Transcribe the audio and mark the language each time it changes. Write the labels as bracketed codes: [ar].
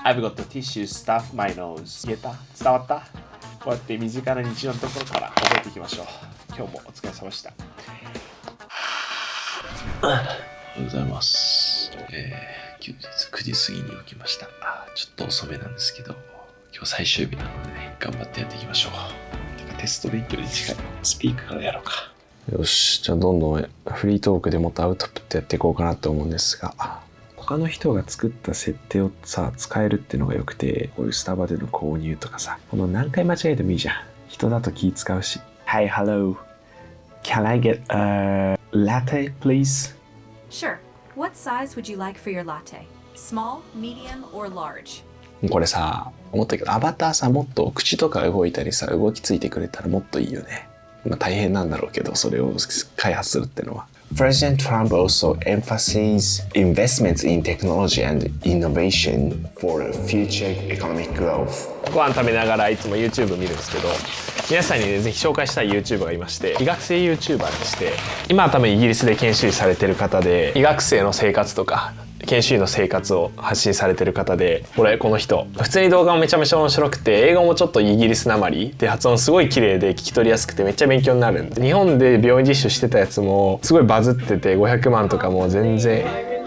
[en] I've got the tissue stuff my nose. [ja] 言えた？伝わった？こうやって身近な日常のところから覚えていきましょう。今日もお疲れ様でした。おはようございます。休日9時過ぎに起きました。ちょっと遅めなんですけど、今日最終日なのでね、頑張ってやっていきましょう。てかテスト勉強に近い。スピークからやろうか。よし、じゃあどんどんフリートークでもっとアウトプットやっていこうかなと思うんですが、他の人が作った設定をさ使えるっていうのがよくて、こういうスタバでの購入とかさ、この何回間違えてもいいじゃん。人だと気使うし。 [en] Hi, hello. Can I get a latte, please? Sure. What size would you like for your latte? Small, medium, or large? [ja] これさ、思ったけど、アバターさ、もっと口とか動いたりさ、動きついてくれたらもっといいよね。まあ大変なんだろうけど、それを開発するってのは。 [en] President Trump also emphasized investments in technology and innovation for future economic growth. [ja] ご飯食べながらいつも YouTube 見るんですけど、皆さんにね、ぜひ紹介したい YouTuber がいまして、医学生 YouTuber でして、今は多分イギリスで研修医されてる方で、医学生の生活とか、研修医の生活を発信されてる方で、この人普通に動画もめちゃめちゃ面白くて、英語もちょっとイギリスなまりで発音すごい綺麗で聞き取りやすくてめっちゃ勉強になるんで、日本で病院実習してたやつもすごいバズってて500万とかも全然。